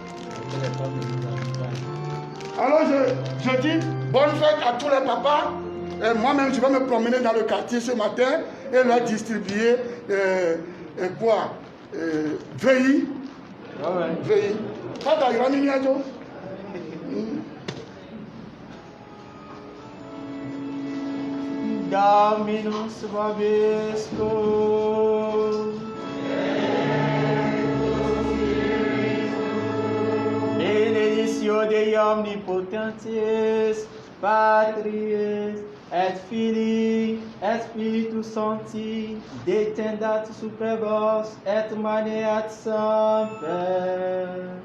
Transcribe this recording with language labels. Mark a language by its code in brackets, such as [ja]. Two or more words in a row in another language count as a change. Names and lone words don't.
[fr] Alors, je dis bonne fête à tous les papas. Moi-même, je vais me promener dans le quartier ce matin et leur distribuer quoi Veillis. Veillis. Pas d'ailleurs, [la] Dominus vobiscum. Benedictio Dei omnipotentis, Patris, et Filii, et Spiritus Sancti, detendat super vos, et maneat semper.